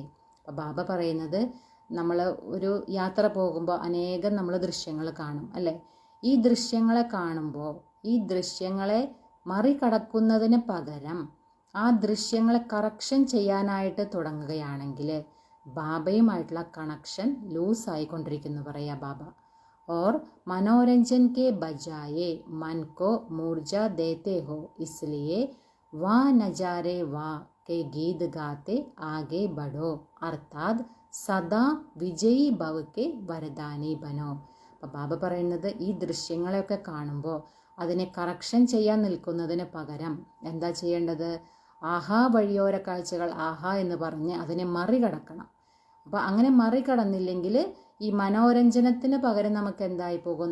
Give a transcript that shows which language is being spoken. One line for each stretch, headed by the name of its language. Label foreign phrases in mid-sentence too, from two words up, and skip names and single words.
Malayalam: അപ്പോൾ ബാബ പറയുന്നത് നമ്മൾ ഒരു യാത്ര പോകുമ്പോൾ അനേകം നമ്മൾ ദൃശ്യങ്ങൾ കാണും അല്ലേ? ഈ ദൃശ്യങ്ങളെ കാണുമ്പോൾ ഈ ദൃശ്യങ്ങളെ മറികടക്കുന്നതിന് പകരം ആ ദൃശ്യങ്ങളെ കറക്ഷൻ ചെയ്യാനായിട്ട് തുടങ്ങുകയാണെങ്കിൽ ബാബയുമായിട്ടുള്ള കണക്ഷൻ ലൂസായിക്കൊണ്ടിരിക്കുന്നു പറയാം ബാബ.
Hindi: और मनोरंजन के बजाय मन को ऊर्जा देते हो इसलिए वाह नजारे वाह के गीत गाते आगे बढ़ो अर्थात सदा विजयी भव के वरदानी बनो.
Malayalam: അപ്പോൾ ബാബ പറയുന്നത് ഈ ദൃശ്യങ്ങളെയൊക്കെ കാണുമ്പോൾ അതിനെ കറക്ഷൻ ചെയ്യാൻ നിൽക്കുന്നതിന് പകരം എന്താ ചെയ്യേണ്ടത്? ആഹാ വഴിയോര കാഴ്ചകൾ ആഹാ എന്ന് പറഞ്ഞ് അതിനെ മറികടക്കണം. അപ്പോൾ അങ്ങനെ മറികടന്നില്ലെങ്കിൽ ഈ മനോരഞ്ജനത്തിന് പകരം നമുക്ക് എന്തായി പോകും?